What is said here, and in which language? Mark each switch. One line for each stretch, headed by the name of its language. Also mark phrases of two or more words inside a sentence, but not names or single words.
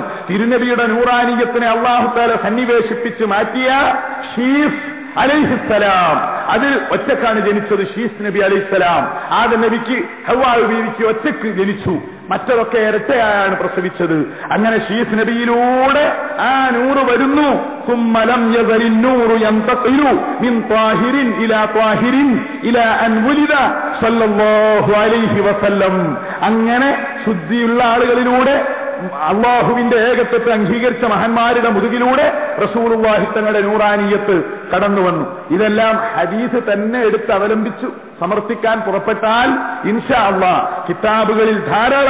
Malayalam: തിരുനബിയുടെ നൂറാനിയത്തിനെ
Arabic: الله تعالى
Malayalam: സന്നിവേശിപ്പിച്ച് മാറ്റിയ ഷീസ് അലൈഹിസ്സലാം, അത് ഒറ്റക്കാണ് ജനിച്ചത്. ഷീസ് നബി അലൈഹിസ്സലാം ആദം നബിക്ക് ഹവ്വാ ബീവിക്ക് ഒറ്റക്ക് ജനിച്ചു. മറ്റതൊക്കെ ഇരട്ടയായാണ് പ്രസവിച്ചത്. അങ്ങനെ ഷീസ് നബിയിലൂടെ ആ നൂറ് വരുന്നു.
Arabic: ثم لم يزل النور ينتقل من طاهر إلى طاهر إلى أن ولد صلى الله عليه وسلم.
Malayalam: അങ്ങനെ ശുദ്ധിയുള്ള ആളുകളിലൂടെ അള്ളാഹുവിന്റെ ഏകത്വത്തെ അംഗീകരിച്ച മഹാന്മാരുടെ മുതുകിലൂടെ റസൂലുള്ളാഹി തങ്ങളുടെ നൂറാനിയത്ത് കടന്നു വന്നു. ഇതെല്ലാം ഹദീസ് തന്നെ എടുത്ത് അവലംബിച്ചു സമർത്ഥിക്കാൻ പുറപ്പെട്ടാൽ
Arabic: إن شاء الله
Malayalam: കിതാബുകളിൽ ധാരാളമുണ്ട്.